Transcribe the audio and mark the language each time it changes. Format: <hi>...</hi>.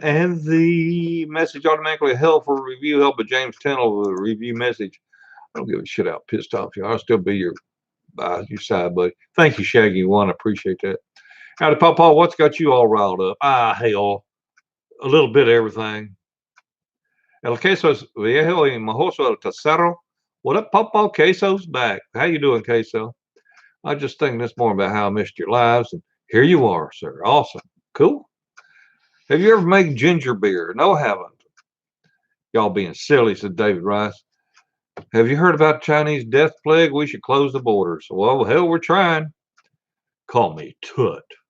<en>And the message automatically held for review help by James Tennell with a review message. I don't give a shit out pissed off you. I'll still be your side buddy. Thank you, Shaggy One. I appreciate that. Howdy, PawPaw, what's got you all riled up? Hell, a little bit of everything.</en> <es>El queso es viejo y mojoso el tercero.</es> <en>What up, PawPaw? Queso's back. How you doing, Queso? I was just thinking this morning about how I missed your lives, and here you are, sir. Awesome. Cool. Have you ever made ginger beer? No, I haven't. Y'all being silly, said David Rice. Have you heard about Chinese death plague? We should close the borders. Well, hell, we're trying. Call me Tut.</en>